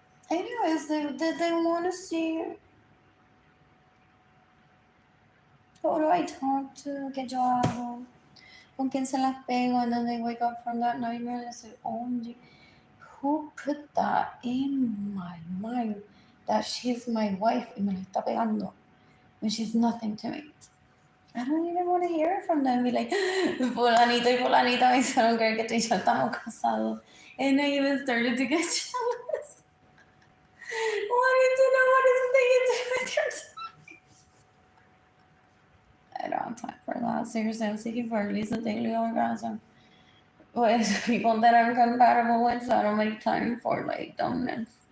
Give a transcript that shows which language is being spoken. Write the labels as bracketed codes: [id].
[en] Anyways, they want to see who do I talk to, [es] qué yo hago, con quién se las pego, [en] and then they wake up from that nightmare and they say, OMG, who put that in my mind that she's my wife [es] y me la está pegando [en] when she's nothing to me? I don't even want to hear from them. Be like, [es] fulanito y fulanita me hicieron creer que tú y yo estamos casados. [en] And I even started to get jealous. Wanting to know what is it that you do with your time. I don't have time for that. Seriously, I'm seeking for at least a daily orgasm with people that I'm compatible with, so I don't make time for like dumbness.